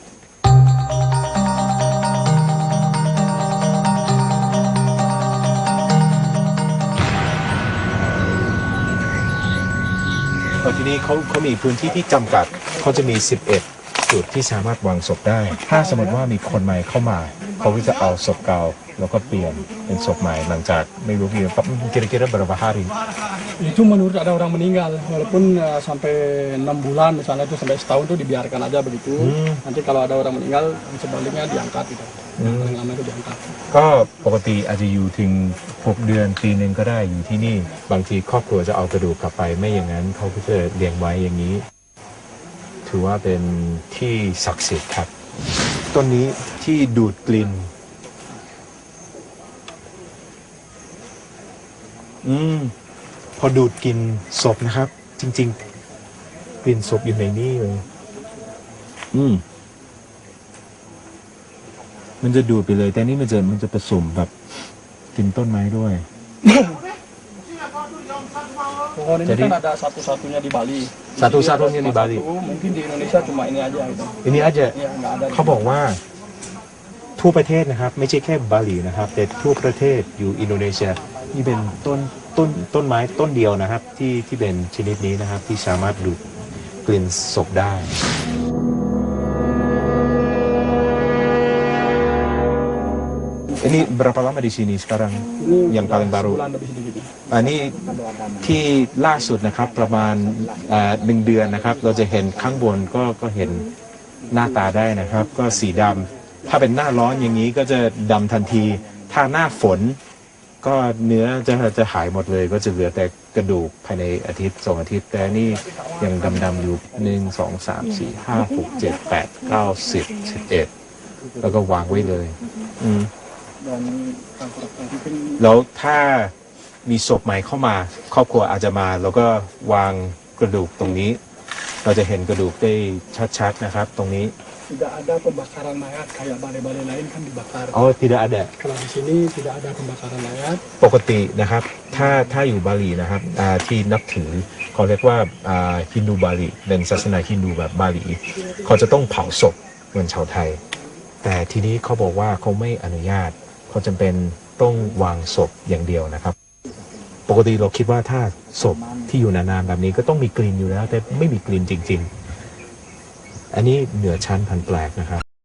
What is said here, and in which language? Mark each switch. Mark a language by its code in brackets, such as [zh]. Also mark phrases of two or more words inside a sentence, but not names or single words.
[th] ที่นี่เขามีพื้นที่ที่จำกัดเขาจะมี 11 จุดที่สามารถวางศพได้ ถ้าสมมติว่ามีคนใหม่เข้ามาเขาก็จะเอาศพเก่าแล้วก็เปลี่ยนเป็นศพใหม่หลังจากไม่รู้กี่ [id] kira-kira berapa hari Itu menurut ada orang meninggal, walaupun sampai 6 bulan misalnya itu sampai setahun itu dibiarkan aja begitu. Nanti kalau ada orang meninggal sebaliknya diangkat gitu. Paling lama itu diangkat. [th] ก็ปกติอาจจะอยู่ถึง6 เดือนปีหนึ่งก็ได้อยู่ที่นี่บางทีครอบครัวจะเอากระดูกกลับไปไม่อย่างนั้นเขาก็จะเลี้ยงไว้อย่างนี้ ถือว่าเป็นที่ศักดิ์สิทธิ์ครับต้นนี้ที่ดูดกลิ่น พอดูดกลิ่นศพนะครับจริงๆกลิ่นศพอยู่ในนี้เลยมันจะดูดไปเลยแต่นี่มันจะผสมแบบกลิ่นต้นไม้ด้วย [id] Pohon ini Jadi- kan ada satu-satunya di Bali. Satu-satunya di Bali. Mungkin di Indonesia cuma ini aja gitu. [th] อันนี้อาจจะ [id] Ya nggak ada. [th] เขาบอกว่าทั่วประเทศนะครับ ไม่ใช่แค่บาหลีนะครับ แต่ทั่วประเทศอยู่อินโดนีเซียนี่เป็นต้นไม้ต้นเดียวนะครับ ที่เป็นชนิดนี้นะครับ ที่สามารถดูดกลิ่นศพได้ [id] Ini berapa lama di sini sekarang Ini yang paling baru? sebulan lebih sedikit. [th] อันนี้ที่ล่าสุดนะครับประมาณ1 เดือนนะครับ เราจะเห็นข้างบนก็เห็นหน้าตาได้นะครับ ก็สีดำถ้าเป็นหน้าร้อนอย่างนี้ก็จะดำทันที ถ้าหน้าฝน ก็เนื้อจะหายหมดเลย ก็จะเหลือแต่กระดูกภายในอาทิตย์2 อาทิตย์ แต่นี่ยังดำๆอยู่1 2 3 4 5 6 7 8 9 10 11แล้วก็วางไว้เลย [id] Dan mungkin [th] แล้วถ้ามีศพใหม่เข้ามา ครอบครัวอาจจะมาแล้วก็วางกระดูกตรงนี้ เราจะเห็นกระดูกได้ชัดๆนะครับ ตรงนี้ [id] tidak ada pembakaran mayat kayak balai-balai lain kan dibakar. [th] อ๋อ [id] tidak ada Kalau di sini tidak ada pembakaran mayat. [th] ปกตินะครับถ้าอยู่บาหลีนะครับที่นับถือเขาเรียกว่าฮินดูบาหลีเป็นศาสนาฮินดูแบบบาหลีเขาจะต้องเผาศพเหมือนชาวไทย แต่ทีนี้เขาบอกว่าเขาไม่อนุญาตเขาจำเป็นต้องวางศพอย่างเดียวนะครับ ปกติเราคิดว่าถ้าศพที่อยู่นานๆแบบนี้ก็ต้องมีกลิ่นอยู่แล้ว แต่ไม่มีกลิ่นจริงๆ อันนี้เหนือชั้นพันแปลกนะครับ